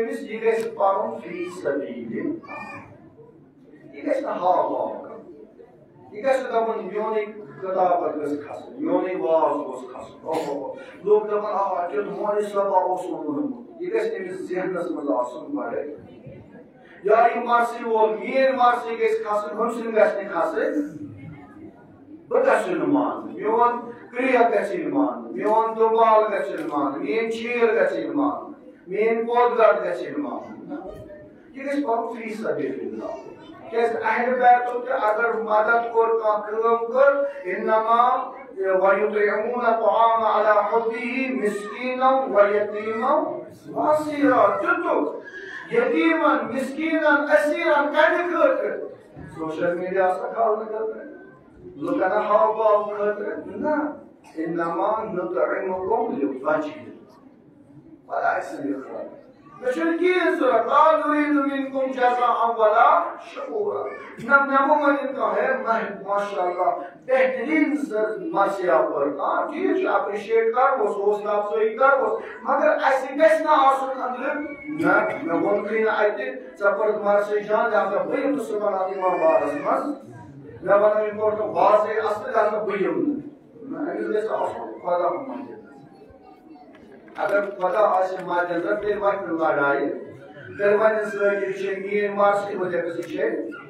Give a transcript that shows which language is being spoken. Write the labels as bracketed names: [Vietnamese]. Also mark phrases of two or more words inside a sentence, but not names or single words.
[Kashmiri] أمِس یہِ گژھِ پرُن [Arabic] فی سبیل [Kashmiri] یہ گژھِ نہٕ ہاو واو کرُن یہ گژھِ نہٕ دپُن میونٕے کتابت گژھِ کھسٕنۍ میونٕے واز گوٚژھ کھسُن اوہو لوٗکھ دپان آ تیُتھ مولوی صٲبا اوس ووٚنمُت یہ گژھِ أمِس ذہنس منٛز آسُن گۄڈے یا یہِ مرثی وول میٲنۍ مرثی گژھِ کھسٕنۍ ہُمۍ سٕنٛدۍ گژھِ نہٕ کھسٕنۍ بہٕ گژھٕ نہٕ ماننہٕ میون کرٛیک گژھِ یِنۍ ماننہٕ میون دُبال گژھِ یِنۍ ماننہٕ میٲنۍ چیٖر گژھِ یِنۍ ماننہٕ میٲنۍ پود گڑ گژھِ یِنۍ ماننہٕ یہ گژھِ پرُن [Arabic] فی سبیل اللہ [Kashmiri] کیٛازِ اہلِ بیتُک تہِ اگر مدد کوٚر کانٛہہ کٲم کٔر انما [Arabic] وَيُطْعِمُونَ الطَّعَامَ عَلَى حُبِّهِ مِسْكِينًا وَيَتِيمًا وَأَسِيرًا [Kashmiri] دِتُکھ یتیٖمن مِسکیٖنن أسیٖرن کَمہِ خٲطرٕ [English] social media [Kashmiri] کھالنہٕ خٲطرٕ لُکن ہاو باو خٲطرٕ نہ [Arabic] انما نُطْعِمُكُمْ لِوَجْهِ اللَّهِ [Kashmiri] خۄداے سٕنٛدِ خٲطرٕ مےٚ چھُنہٕ کِہیٖنۍ ضروٗرت [Arabic] لا نُریٖدُ مِنکُم جزاء ولا شکورا [Kashmiri] نہ مےٚ مہ ؤنِو کانٛہہ ہے [Arabic] ماشاء اللہ [Kashmiri] بہتریٖن مرثیہ پٔر ٹھیٖک چھُ اپرِشیٹ کرہوس حوصلہٕ افزٲیی کرہوس مگر اَسہِ گژھِ نہٕ آسُن أنٛدرٕ نہ مےٚ ووٚنکھٕے نہٕ اَتہِ ژےٚ پٔرٕتھ مرثی جان لہذا بہٕ یِمہٕ نہٕ صُبحن اَتھ یِمن بارس منٛز مےٚ وَنو یہِ کوٚر نہٕ واضح اصل لہذا بہٕ یِمہٕ نہٕ أمِس گژھِ آسُن خۄدا مَنٛز اگر خدا آسہِ مدِ نظر تیٚلہِ وَتھِ نہٕ لڑایہِ تیٚلہِ وَنہِ ذٲکِر چھے میٲنۍ مرثی بہٕ دَپَس یہِ چھے